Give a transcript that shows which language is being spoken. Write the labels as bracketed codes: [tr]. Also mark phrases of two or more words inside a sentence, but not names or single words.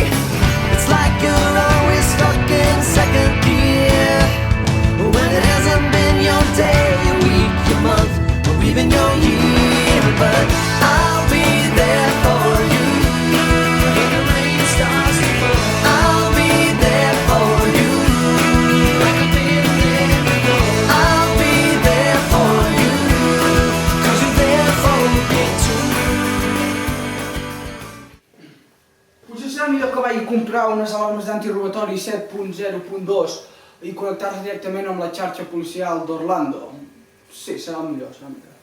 [en] It's like you're always stuck in second gear, when it hasn't been your day, your week, your month, or even your year. But I'll be there for you when the rain starts to fall. I'll be there for you like I've been there before. I'll be there for you. [ca] Potser serà millor que vagi a comprar unes alarmes d'antirobatori 7.0.2 i connectar-se directament amb la xarxa policial d'Orlando. Sí, serà el millor, serà el millor.